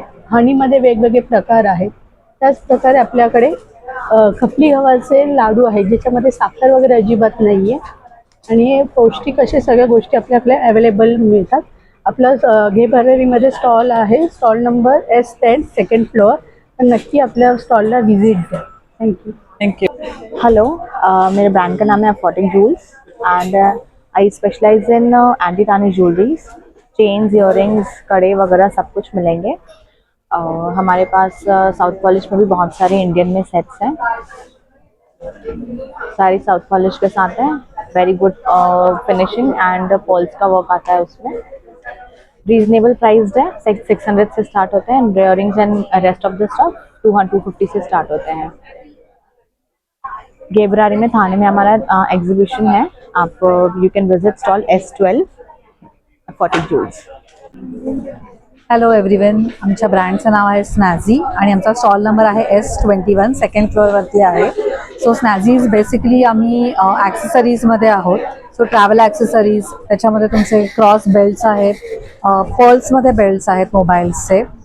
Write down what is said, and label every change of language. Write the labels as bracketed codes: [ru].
[mr] हनीमध्ये वेगवेगळे प्रकार आहेत. त्याच प्रकारे आपल्याकडे खपली गव्हाचे लाडू आहेत ज्याच्यामध्ये साखर वगैरे अजिबात नाही आहे आणि पौष्टिक असे सगळ्या गोष्टी आपल्याकडे अवेलेबल मिळतात. आपलं घे भरारीमध्ये स्टॉल आहे, stall number S10 second floor. तर नक्की आपल्या स्टॉलला व्हिजिट द्या. [en] Thank you. [hi] हेलो, मेरे ब्रांड का नाम है अफॉर्डिंग joules [en] and I specialise in anti tarnish jewelleries, [hi] chains, earrings, कड़े वगैरह सब कुछ मिलेंगे. हमारे पास साउथ पॉलिश में भी बहुत सारे इंडियन में सेट्स हैं. सारी साउथ पॉलिश के साथ हैं. [en] very good finishing [hi] and Paul's का वर्क आता है उसमें. रीजनेबल प्राइस्ड है, 600 से स्टार्ट होते हैं. [en] earrings and rest of the stuff [hi] 250 से स्टार्ट होते हैं. घे भरारी में थाने में हमारा एग्जीबिशन है. आप [en] you can visit [hi] stall S12 अफॉर्डिंग joules. [en] hello everyone, [mr] आमच्या ब्रँडचं नाव आहे स्नॅझी आणि आमचा स्टॉल नंबर आहे S21 सेकंड फ्लोअरवरती आहे. सो स्नॅझीज बेसिकली आम्ही ॲक्सेसरीजमध्ये आहोत. सो ट्रॅव्हल ॲक्सेसरीज, त्याच्यामध्ये तुमचे क्रॉस बेल्ट्स आहेत, पर्ल्समध्ये बेल्ट्स आहेत मोबाईल्सचे.